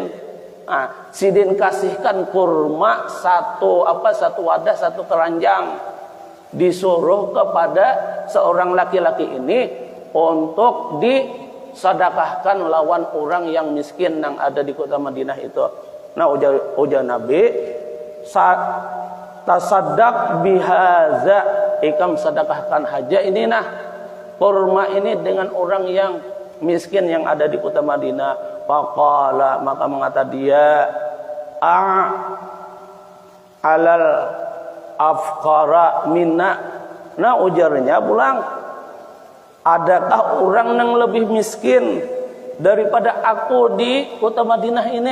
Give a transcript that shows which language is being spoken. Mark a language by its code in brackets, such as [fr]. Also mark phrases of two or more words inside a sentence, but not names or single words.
[bjn] Sidin kasihkan kurma satu wadah, satu keranjang, disuruh kepada seorang laki-laki ini untuk disedekahkan lawan orang yang miskin yang ada di kota Madinah itu. Nah, ujar Nabi, [ar] تصدق بهذا, [bjn] ikam sedekahkan haja ini nah kurma ini dengan orang yang miskin yang ada di kota Madinah. [ar] فقال, [bjn] maka mengata dia, [ar] على أفقر منا. [bjn] Nah, ujarnya pulang, adakah orang yang lebih miskin daripada aku di kota Madinah ini?